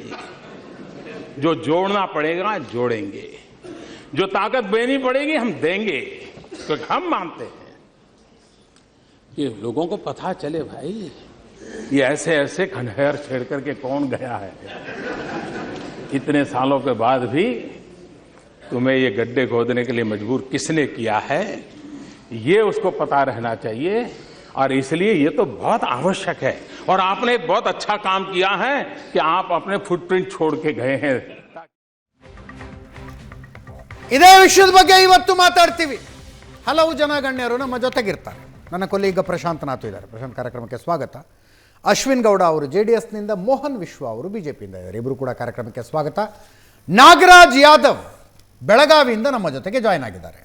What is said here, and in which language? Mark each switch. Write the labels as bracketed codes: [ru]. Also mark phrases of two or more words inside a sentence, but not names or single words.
[hi] जो जोड़ना पड़ेगा जोड़ेंगे, जो ताकत देनी पड़ेगी हम देंगे, क्योंकि हम मानते हैं कि लोगों को पता चले भाई ये ऐसे ऐसे खंडहर छेड़ करके कौन गया है, इतने सालों के बाद भी तुम्हें ये गड्ढे खोदने के लिए मजबूर किसने किया है, ये उसको पता रहना चाहिए। और इसलिए ये तो बहुत आवश्यक है और आपने एक बहुत अच्छा काम किया है कि आप अपने फुटप्रिंट छोड़ के गए हैं। [kn] ಇದೇ ವಿಷಯದ ಬಗ್ಗೆ ಇವತ್ತು ಮಾತಾಡ್ತೀವಿ. ಹಲವು ಜನ ಗಣ್ಯರು ನಮ್ಮ ಜೊತೆಗಿರ್ತಾರೆ. ನನ್ನ ಕೊಲೀಗ ಪ್ರಶಾಂತ್ ನಾಥು ಇದ್ದಾರೆ. ಪ್ರಶಾಂತ್, ಕಾರ್ಯಕ್ರಮಕ್ಕೆ ಸ್ವಾಗತ. ಅಶ್ವಿನ್ ಗೌಡ ಅವರು JDSನಿಂದ, ಮೋಹನ್ ವಿಶ್ವ ಅವರು BJPಯಿಂದ ಇದ್ದಾರೆ. ಇಬ್ಬರು ಕೂಡ ಕಾರ್ಯಕ್ರಮಕ್ಕೆ ಸ್ವಾಗತ. ನಾಗರಾಜ್ ಯಾದವ್ ಬೆಳಗಾವಿಯಿಂದ ನಮ್ಮ ಜೊತೆಗೆ ಜಾಯ್ನ್ ಆಗಿದ್ದಾರೆ.